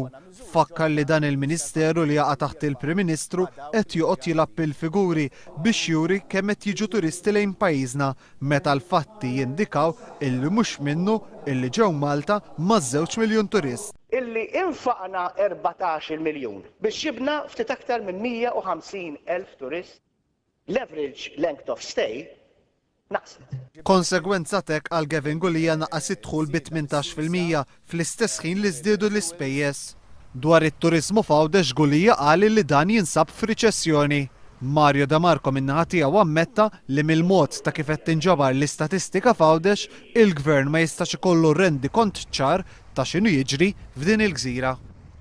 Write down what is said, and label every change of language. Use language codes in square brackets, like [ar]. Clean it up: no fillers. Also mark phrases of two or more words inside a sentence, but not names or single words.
[mt] Fakkar li dan il-Ministeru li jaqa' taħt il-Prim Ministru qed joqgħod jilab il-figuri biex juri kemm qed jiġu turisti lejn pajjiżna meta l-fatti jindikaw illi mhux minnu illi ġew Malta ma' 2 miljun turist. Illi infaqna 14 miljun biex jibna ftit aktar minn 150,000 turist, [en] l-average length of stay naqset. [mt] Konsegwenza tek għal Gavin Gulija naqqas id-dħul bi 18% fl-istess ħin li żdiedu l-ispejjeż. Dwar it-turiżmu f'Għawdex Gulija qal li dan jinsab f'riċessjoni. Mario De Marco min-naħa tiegħu ammetta li mill-mod ta' kif qed tinġabar l-istatistika f'Għawdex, il-Gvern ma jistax ikollu rendi kont ċar ta' x'inhu jiġri f'din il-gżira.